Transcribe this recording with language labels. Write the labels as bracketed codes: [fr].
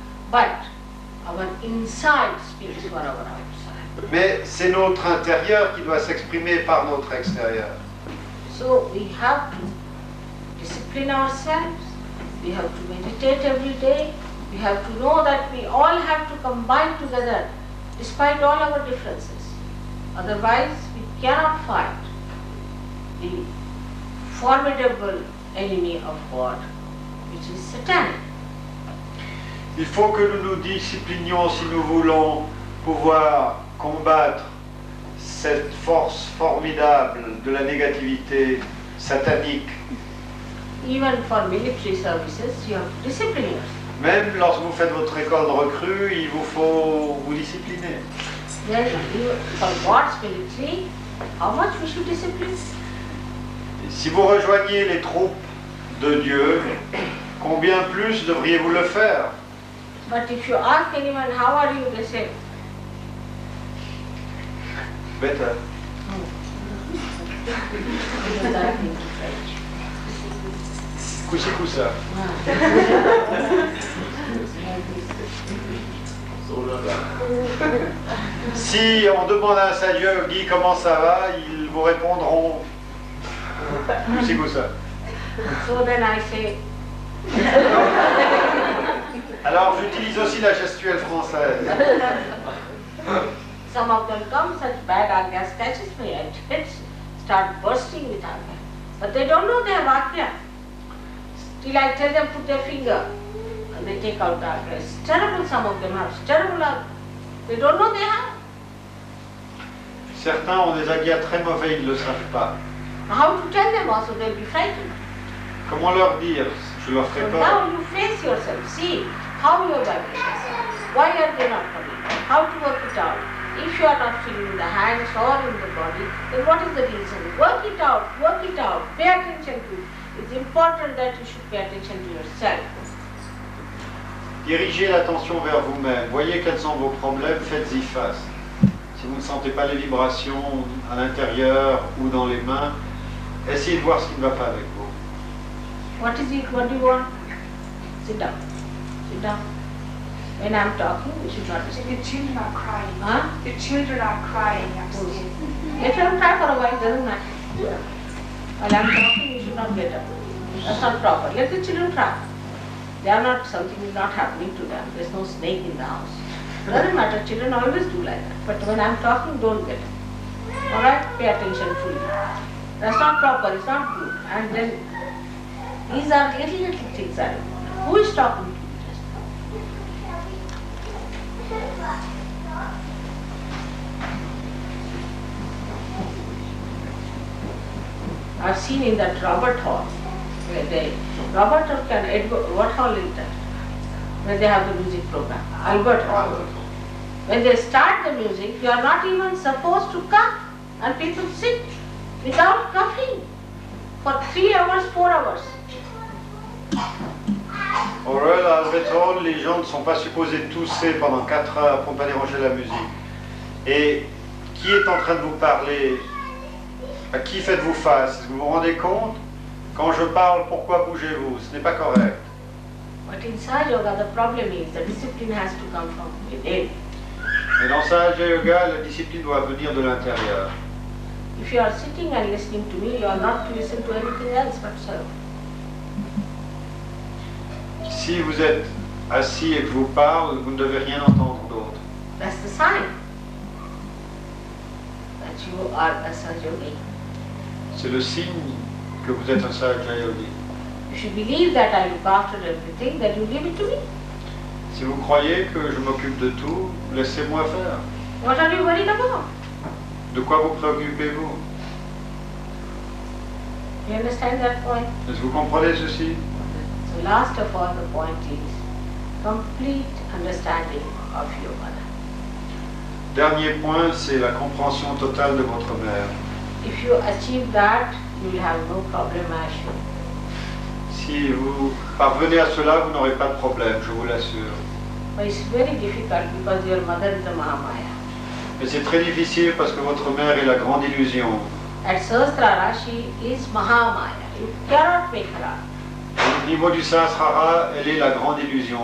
[en] But our inside speaks for our outside. [fr] Mais c'est notre intérieur qui doit s'exprimer par notre extérieur. [en] So we have to discipline ourselves, we have to meditate every day, we have to know that we all have to combine together despite all our differences. Otherwise, we cannot fight the formidable enemy of God, which is satanic. [fr] Il faut que nous nous disciplinions si nous voulons pouvoir combattre cette force formidable de la négativité satanique. [en] Even for military services, you have to discipline yourself. [fr] Même lorsque vous faites votre école de recrue, il vous faut vous discipliner. [en] Then for God's military, how much we should discipline? [fr] Si vous rejoignez les troupes de Dieu, combien plus devriez-vous le faire? [en] But if you ask anyone, how are you, they say, Better. [fr] Coussi coussa. Si on demande à un Sahaja Yogi comment ça va, ils vous répondront coussi coussa. [en] So then I say, [fr] Alors j'utilise aussi la gestuelle française. [en] some of them come, such bad agya catches me, I just start bursting with agya. But they don't know they have agya. Till I tell them put their finger and they take out agya. It's terrible, some of them have terrible agya. They don't know they have. [fr] Certains ont des agyas très mauvais, ils ne le savent pas. [en] How to tell them also, they'll be frightened. [fr] Comment leur dire? Je leur ferai [en] So [fr] peur. [en] now you face yourself, see how your vibrations are. Why are they not coming? How to work it out? If you are not feeling in the hands or in the body, then what is the reason? Work it out, pay attention to it. It's important that you should pay attention to yourself. [fr] Dirigez l'attention vers vous-même. Voyez quels sont vos problèmes, faites-y face. Si vous ne sentez pas les vibrations à l'intérieur ou dans les mains, essayez de voir ce qui ne va pas avec vous. [en] What is it? What do you want? Sit down. Sit down. When I'm talking, you should not listen. The children are crying. Huh? The children are crying upstairs. Let them cry for a while, doesn't matter. While I'm talking, you should not get up. That's not proper. Let the children cry. They are not, something is not happening to them. There's no snake in the house. Doesn't matter, children always do like that. But when I'm talking, don't get it. Alright, pay attention fully. That's not proper, it's not good. And then these are little things that are important. Who is talking to you just now? I've seen in that Robert Hall, where Robert Hall what hall is that? Where they have the music program, Albert Hall. When they start the music, you are not even supposed to cough, and people sit without coughing for 3 hours, 4 hours. [fr] Au Royal Albert Hall, les gens ne sont pas supposés tousser pendant 4 heures pour ne pas déranger la musique. Et qui est en train de vous parler? À qui faites-vous face? Est-ce que vous vous rendez compte? Quand je parle, pourquoi bougez-vous? Ce n'est pas correct. [en] But in Sahaja Yoga, the problem is the discipline has to come from within. [fr] Mais dans Sahaja Yoga, la discipline doit venir de l'intérieur. [en] If you are sitting and listening to me, you are not to listen to anything else but self. [fr] Si vous êtes assis et que je vous parle, vous ne devez rien entendre d'autre. [en] That's the sign that you are a Sahaja Yogi. [fr] C'est le signe que vous êtes un Sahaja Yogi. [en] If you believe that I look after everything, then you give it to me. [fr] Si vous croyez que je m'occupe de tout, laissez-moi faire. [en] What are you worried about? [fr] De quoi vous préoccupez-vous? [en] You understand that point? [fr] Est-ce que vous comprenez ceci? [en] So last of all, the point is complete understanding of your mother. [fr] Dernier point, c'est la compréhension totale de votre mère. [en] If you achieve that, you will have no problem, I assure. [fr] Si vous parvenez à cela, vous n'aurez pas de problème, je vous l'assure. [en] But it's very difficult because your mother is a Mahamaya. [fr] Mais c'est très difficile parce que votre mère est la grande illusion. [en] At Sahasrara, she is Mahamaya. You cannot make her out. [fr] Au niveau du Sahasrara, elle est la grande illusion.